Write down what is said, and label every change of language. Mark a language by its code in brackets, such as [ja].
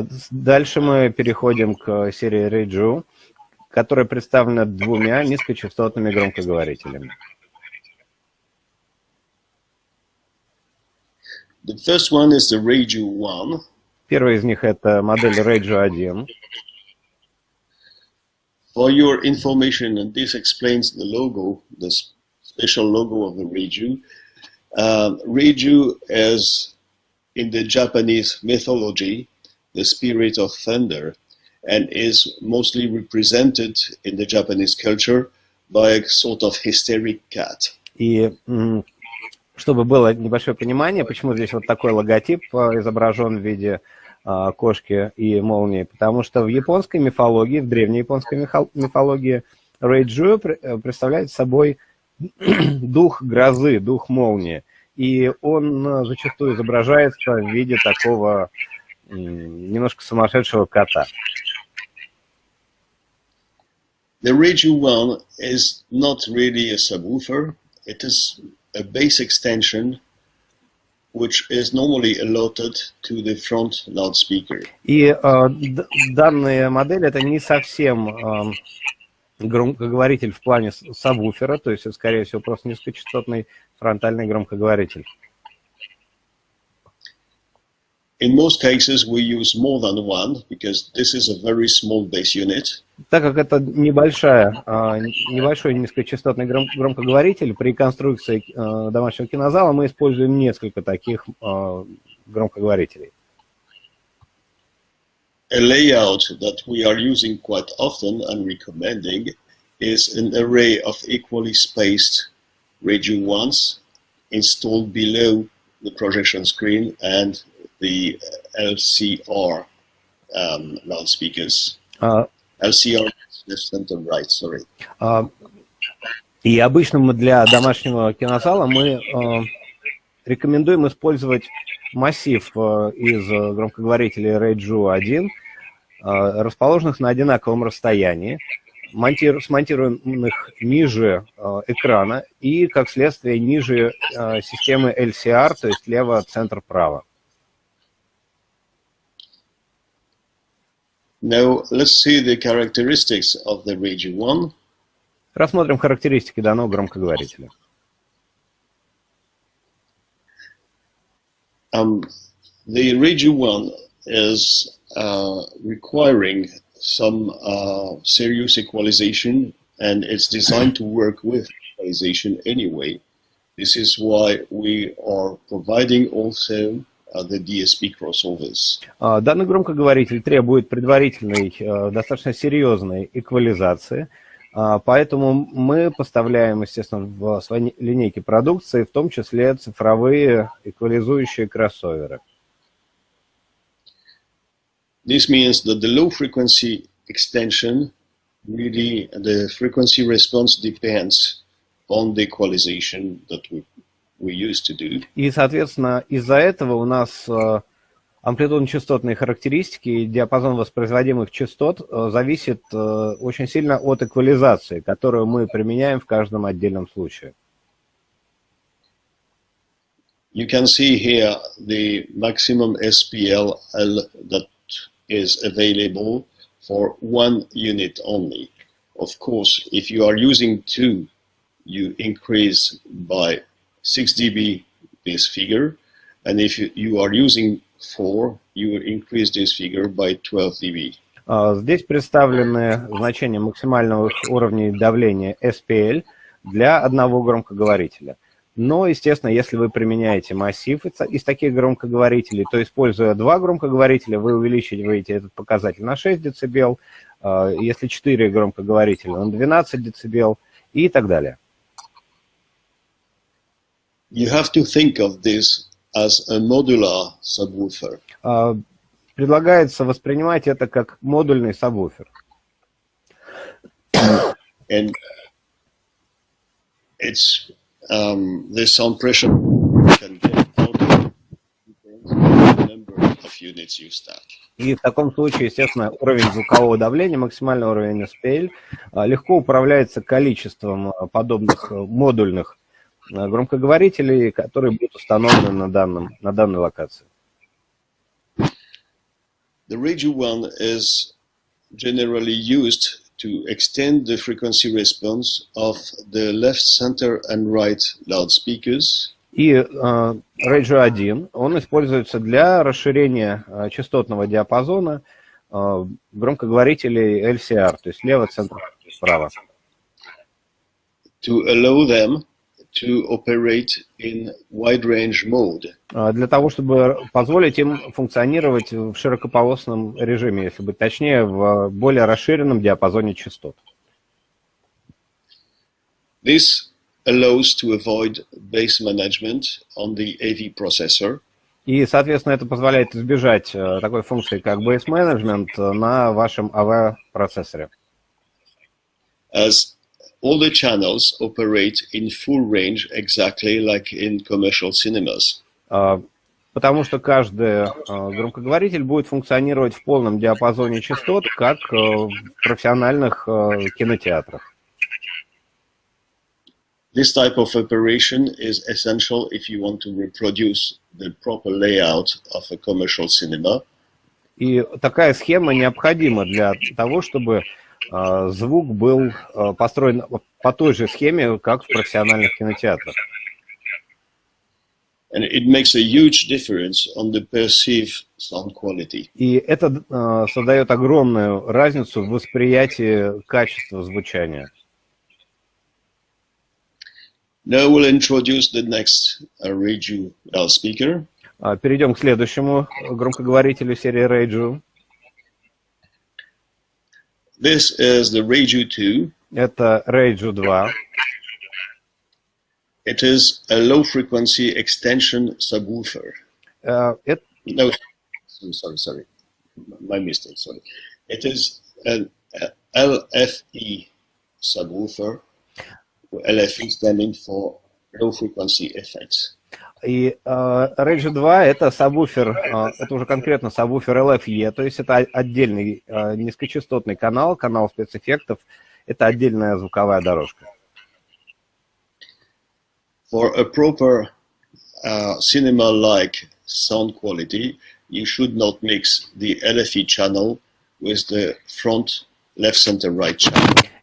[ru] Дальше мы переходим к серии Radio, которая представлена двумя низкочастотными громкоговорителями. [en] The first one is the Radio 1. [ru] Первый из них это модель Radio 1. [en] For your information, and this explains the logo, the special logo of the radio. Radio is, in the Japanese mythology, the spirit of thunder, and is mostly represented in the Japanese culture by a sort of hysteric cat. [ru] И чтобы было небольшое понимание, почему здесь вот такой логотип изображен в виде кошки и молнии, потому что в японской мифологии, в древней японской мифологии, Рейджу представляет собой дух грозы, дух молнии, и он зачастую изображается в виде такого немножко сумасшедшего кота. [en] The Radio 1 is not really a subwoofer, it is a bass extension which is normally allotted to the front loudspeaker. [ru] И данная модель это не совсем громкоговоритель в плане сабвуфера, то есть это, скорее всего, просто низкочастотный фронтальный громкоговоритель. [en] In most cases, we use more than one because this is a very small bass unit. [ru] Так как это небольшой низкочастотный громкоговоритель, при конструкции домашнего кинозала мы используем несколько таких громкоговорителей. [en] A layout that we are using quite often and recommending is an array of equally spaced Radio 1s installed below the projection screen and the LCR loudspeakers. LCR left and right, sorry. [ru] И обычно мы для домашнего кинозала мы рекомендуем использовать массив из громкоговорителей Radio 1, расположенных на одинаковом расстоянии, смонтированных ниже экрана и, как следствие, ниже системы LCR, то есть лево, центр, право. [en] Now let's see the characteristics of the Radio 1. [ru] Рассмотрим характеристики данного громкоговорителя. [en] The Radio 1 is requiring some serious equalization, and it's designed to work with equalization anyway. This is why we are providing also the DSP crossovers. [ru] Данный громкоговоритель требует предварительной, достаточно серьезной эквализации, Поэтому мы поставляем, естественно, в своей линейке продукции, в том числе цифровые эквализующие кроссоверы. [en] This means that the low frequency extension, really the frequency response depends on the equalization that we used to do. [ru] И, соответственно, из-за этого у нас амплитудно-частотные характеристики и диапазон воспроизводимых частот зависит очень сильно от эквализации, которую мы применяем в каждом отдельном случае. [en] You can see here the maximum SPL that is available for one unit only. Of course, if you are using 2, you increase by 6 dB this figure, and if you are using 4, you will increase this figure by 12 dB. [ru] Здесь представлены значения максимальных уровней давления SPL для одного громкоговорителя. Но, естественно, если вы применяете массив из таких громкоговорителей, то, используя 2 громкоговорителя, вы увеличиваете этот показатель на 6 дБ, если 4 громкоговорителя на 12 дБ и так далее. [en] You have to think of this as a modular subwoofer. [ru] Предлагается воспринимать это как модульный сабвуфер. [en] And it's the sound pressure can get out of the number of units you stack. [ru] И в таком случае, естественно, уровень звукового давления, максимальный уровень SPL, легко управляется количеством подобных модульных громкоговорителей, которые будут установлены на данной локации. [en] The radio one is generally used to extend the frequency response of the left, center, and right loudspeakers. [ru] И Radio 1, он используется для расширения частотного диапазона громкоговорителей LCR, то есть лево, центр, справа. [en] To allow them to operate in wide range mode. [ru] Для того, чтобы позволить им функционировать в широкополосном режиме, если быть точнее, в более расширенном диапазоне частот. [en] This allows to avoid base management on the AV processor. [ru] И, соответственно, это позволяет избежать такой функции, как base management на вашем AV-процессоре. [en] As all the channels operate in full range exactly like in commercial cinemas. [ru] Потому что каждый громкоговоритель будет функционировать в полном диапазоне частот, как в профессиональных кинотеатрах. [en] This type of operation is essential if you want to reproduce the proper layout of a commercial cinema. [ru] И такая схема необходима для того, чтобы звук был построен по той же схеме, как в профессиональных кинотеатрах. [en] And it makes a huge difference on the perceived sound quality. [ru] И это создает огромную разницу в восприятии качества звучания. [en] Now we'll introduce the next radio loudspeaker. [ru] Перейдем к следующему громкоговорителю серии Radio. [en] This is the Radio 2. [ru] Это Radio 2. [en] It is a low-frequency extension subwoofer. No, sorry. My mistake, sorry. It is an LFE subwoofer. LFE standing for low-frequency effects. [ru] И Radio 2 это сабвуфер, это уже конкретно сабвуфер LFE, то есть это отдельный низкочастотный канал спецэффектов, это отдельная звуковая дорожка. [en] For a proper cinema-like sound quality, you should not mix the LFE channel with the front left, center, right channel.